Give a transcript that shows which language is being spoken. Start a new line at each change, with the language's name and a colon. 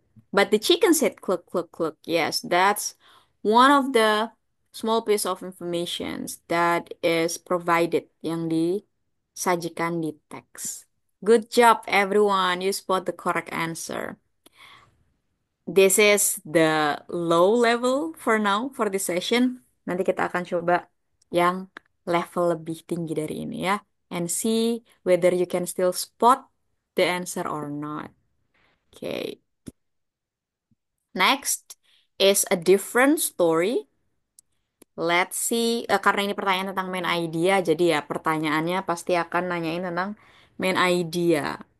English: But the chicken said cluck, cluck, cluck. Yes, that's one of the small piece of information that is provided
Indonesian: yang disajikan di teks.
English: Good job, everyone. You spot the correct answer. This is the low level for now for this session.
Indonesian: Nanti kita akan coba yang level lebih tinggi dari ini ya.
English: And see whether you can still spot the answer or not. Okay. Next is a different story. Let's see,
Indonesian: karena ini pertanyaan tentang main idea, jadi ya pertanyaannya pasti akan nanyain tentang main idea.